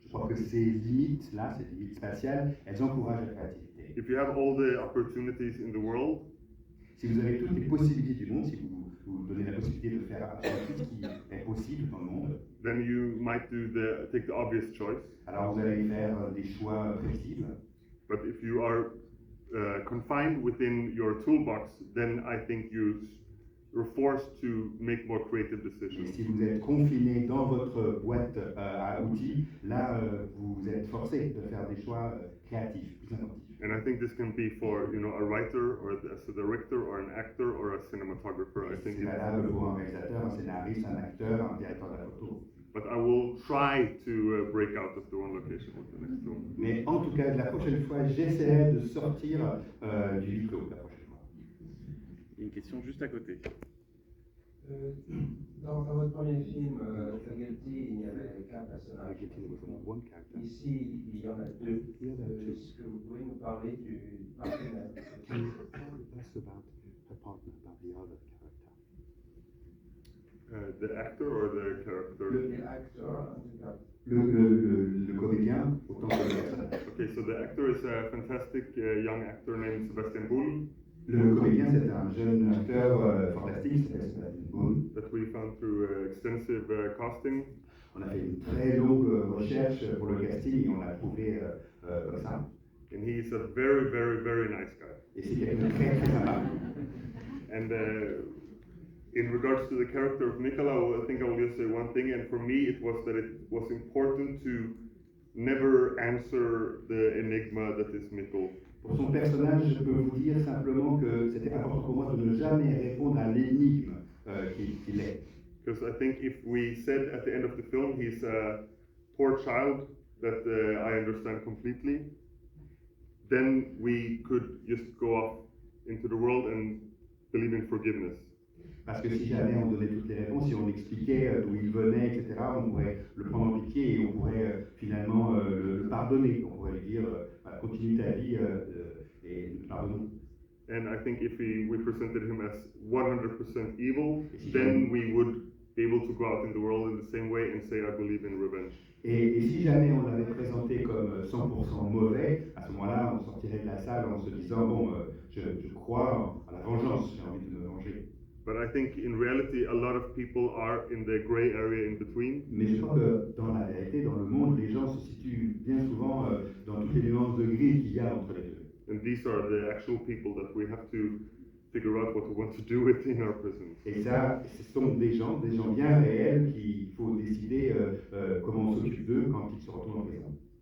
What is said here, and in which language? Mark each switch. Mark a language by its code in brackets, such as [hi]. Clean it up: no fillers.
[fr] Je crois que ces limites-là, ces limites spatiales, elles encouragent la créativité. [en] If you have all the opportunities in the world, [fr] si vous avez toutes les possibilités du monde, si vous vous donnez la possibilité de faire absolument tout ce qui est possible dans le monde, [en] then you might take the obvious choice. [fr] alors vous allez faire des choix prévisibles. [en] But if you are confined within your toolbox, then I think you're forced to make more creative [fr] Et [en] decisions. [fr] si vous êtes confiné dans votre boîte à outils, là, vous êtes forcé de faire des choix créatifs, plus inventifs. [en] And I think this can be for a writer or as a director or an actor or a cinematographer. I think [fr] C'est valable pour un réalisateur, un scénariste, un acteur, un directeur de la photo. [en] but I will try to break out of the one location with the next film. [fr] Mais en tout cas, la prochaine fois, j'essaierai de sortir du huis clos la prochaine fois. Il y a une question juste à côté. Dans votre premier film, Guilty, il y avait 4 personnages. Ici, il y en a 2. Est-ce que vous pouvez nous parler du partenaire? [en] Can you tell us about her partner, about the other character? The actor or the character? [fr] L'acteur, en tout cas. Le comédien, autant que le personnage. [en] Okay, so the actor is a fantastic young actor named Sebastian Bull. [fr] Le comédien, c'est un jeune acteur fantastique, c'est Sebastian Bull. [en] That we found through extensive casting. [fr] On a fait une très longue recherche pour le casting et on l'a trouvé comme ça. [en] And he's a very, very, very nice guy. [fr] Et c'est quelqu'un de très très sympa. [en] And in regards to the character of Nicola, I think I will just say one thing, and for me it was that it was important to never answer the enigma that is Mikkel. [fr] Pour son personnage, je peux vous dire simplement que c'était important pour moi de ne jamais répondre à l'énigme qu'il est. [en] Because I think if we said at the end of the film he's a poor child that I understand completely, then we could just go off into the world and believe in forgiveness. [fr] Parce que si jamais on donnait toutes les réponses, si on expliquait d'où il venait, etc., on pourrait le prendre en pitié et on pourrait finalement le pardonner. On pourrait lui dire continue ta vie et nous te pardonnons. [en] And I think if we presented him as 100% evil, then we would be able to go out in the world in the same way and say I believe in revenge. [fr] Et si jamais on l'avait présenté comme 100% mauvais, à ce moment-là, on sortirait de la salle en se disant bon, je crois à la vengeance, j'ai envie de me venger. [en] But I think in reality, a lot of people are in the gray area in between. [fr] Mais je crois que dans la réalité, dans le monde, les gens se situent bien souvent dans toutes les nuances de gris qu'il y a entre les deux. [en] And these are the actual people that we have to figure out what we want to do with in our prisons. [fr] Et ça, ce sont des gens bien réels qu'il faut décider comment on s'occupe d'eux quand ils se retrouvent en prison.